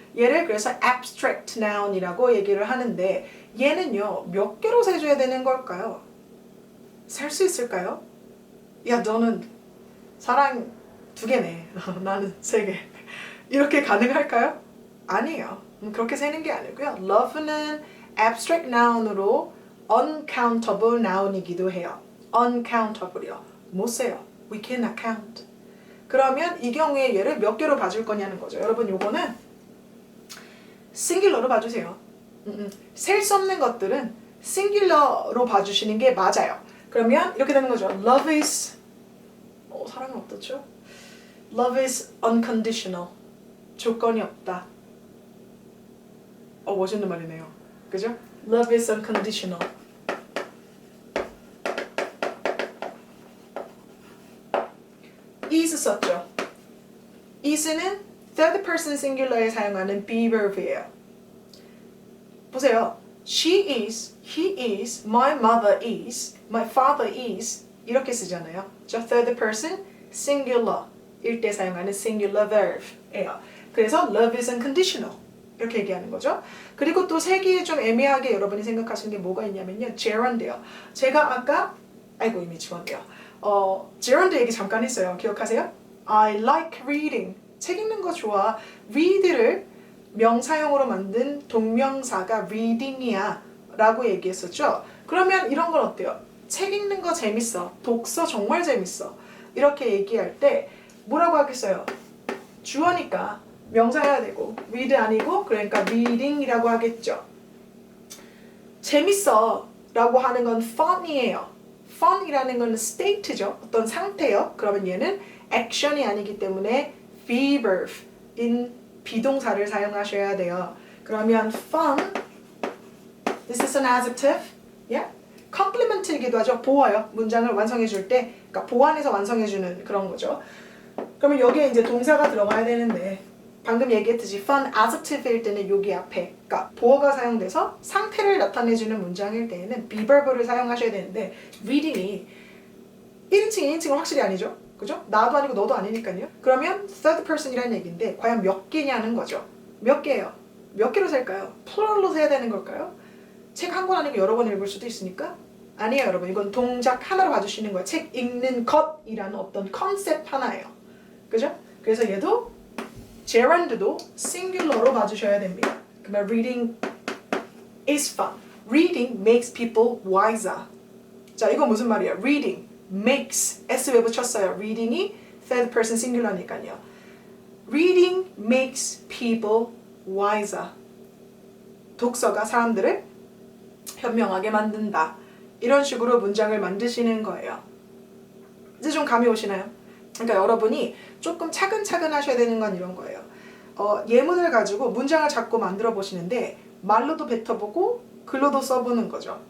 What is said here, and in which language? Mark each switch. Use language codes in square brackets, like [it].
[ko] 얘를 그래서 abstract noun이라고 얘기를 하는데 얘는요. 몇 개로 세줘야 되는 걸까요? 셀 수 있을까요? 야 너는 사랑 2개네. 나는 3개. 이렇게 가능할까요? 아니에요. 그렇게 세는 게 아니고요. love는 abstract noun으로 uncountable noun이기도 해요. uncountable이요. 못 세요. [en] We cannot count. [ko] 그러면 이 경우에 얘를 몇 개로 봐줄 거냐는 거죠. 여러분 요거는 싱귤러로 봐주세요. 셀 수 없는 것들은 싱귤러로 봐주시는 게 맞아요. 그러면 이렇게 되는 거죠. [en] Love is [ko] 사랑은 어떻죠? [en] Love is unconditional. [ko] 조건이 없다. 멋있는 말이네요. 그죠? [en] Love is unconditional. [ko] is 썼죠. is는 third person singular에 사용하는 be verb이에요. 보세요. [en] She is, he is, my mother is, my father is 이렇게 쓰잖아요. [ko] 저 third person singular 일 때 사용하는 singular verb예요. 그래서 [en] love is unconditional [ko] 이렇게 얘기하는 거죠. 그리고 또 세기에 좀 애매하게 여러분이 생각하시는 게 뭐가 있냐면요. gerund요. 제가 아까 이미 지웠네요. gerund 얘기 잠깐 했어요. 기억하세요? [en] I like reading. [ko] 책 읽는 거 좋아. read를 명사형으로 만든 동명사가 reading이야 라고 얘기했었죠. 그러면 이런 건 어때요? 책 읽는 거 재밌어. 독서 정말 재밌어. 이렇게 얘기할 때 뭐라고 하겠어요? 주어니까 명사해야 되고 read 아니고 그러니까 reading이라고 하겠죠. 재밌어 라고 하는 건 fun이에요. fun이라는 건 state죠. 어떤 상태요. 그러면 얘는 action이 아니기 때문에 be verb인 비동사를 사용하셔야 돼요. [en] 그러면 fun, this is an adjective, yeah? [ko] compliment이기도 하죠. 보어요. 문장을 완성해 줄 때, 그러니까 보완해서 완성해 주는 그런 거죠. 그러면 여기에 이제 동사가 들어가야 되는데 방금 얘기했듯이 fun adjective일 때는 여기 앞에 그러니까 보어가 사용돼서 상태를 나타내주는 문장일 때에는 be verb를 사용하셔야 되는데 reading이 1인칭, 2인칭은 확실히 아니죠. 그죠? 나도 아니고 너도 아니니까요. 그러면 third person이라는 얘기인데 과연 몇 개냐는 거죠. 몇 개예요? 몇 개로 셀까요? 플러럴로 세야 되는 걸까요? 책 한 권 아니고 여러 번 읽을 수도 있으니까 아니에요 여러분. 이건 동작 하나로 봐주시는 거예요. 책 읽는 것이라는 어떤 컨셉 하나예요. 그죠? 그래서 얘도 gerund도 singular로 봐주셔야 됩니다. [en] 그러면 reading is fun. Reading makes people wiser. [ko] 자, 이거 무슨 말이야? Reading makes s 왜 붙였어요? reading이 third person singular니까요. [en] Reading makes people wiser. [ko] 독서가 사람들을 현명하게 만든다. 이런 식으로 문장을 만드시는 거예요. 이제 좀 감이 오시나요? 그러니까 여러분이 조금 차근차근 하셔야 되는 건 이런 거예요. 예문을 가지고 문장을 자꾸 만들어 보시는데 말로도 뱉어보고 글로도 써보는 거죠.